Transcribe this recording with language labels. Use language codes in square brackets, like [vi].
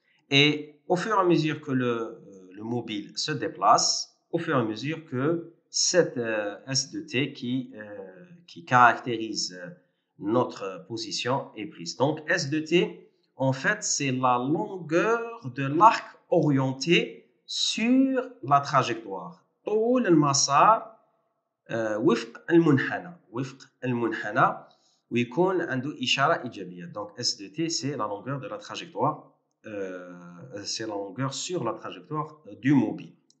[fr] Et au fur et à mesure que le mobile se déplace, au fur et à mesure que cette S de t qui caractérise notre position est prise. Donc, S de t, en fait, c'est la longueur de l'arc orienté sur la trajectoire. [ar] طول المسار وفق المنحنى ويكون عنده إشارة إيجابية. [fr] Donc, S de t, c'est la longueur de la trajectoire. C'est la longueur sur la trajectoire du mobile.